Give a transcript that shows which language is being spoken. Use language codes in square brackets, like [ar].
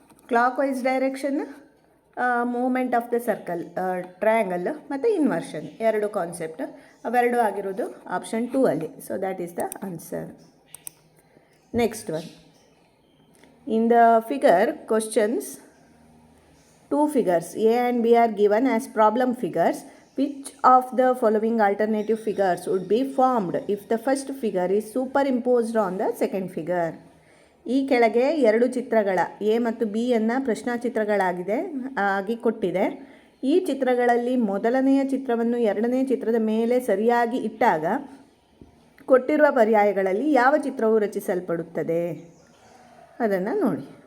[kn] Clock wise direction, moment of the circle, triangle ಮತ್ತು inversion, 2 concept, ಅವೆರಡು ಆಗಿರೋದು option 2 ಅಲ್ಲಿ. [en] So that is the answer. Next one, in the figure questions 2 figures A and B are given as problem figures. Which of the following alternative figures would be formed if the first figure is superimposed on the second figure? [kn] ಈ ಕೆಳಗೆ 2 ಚಿತ್ರಗಳ A ಮತ್ತು B ಅನ್ನು ಪ್ರಶ್ನಾಚಿತ್ರಗಳಾಗಿದೆ ಆಗಿ ಕೊಟ್ಟಿದೆ. ಈ ಚಿತ್ರಗಳಲ್ಲಿ ಮೊದಲನೆಯ ಚಿತ್ರವನ್ನು ಎರಡನೆಯ ಚಿತ್ರದ ಮೇಲೆ ಸರಿಯಾಗಿ ಇಟ್ಟಾಗ ಕೊಟ್ಟಿರುವ ಪರ್ಯಾಯಗಳಲ್ಲಿ ಯಾವ ಚಿತ್ರವು ರಚಿಸಲ್ಪಡುತ್ತದೆ ಅದನ್ನು ನೋಡಿ.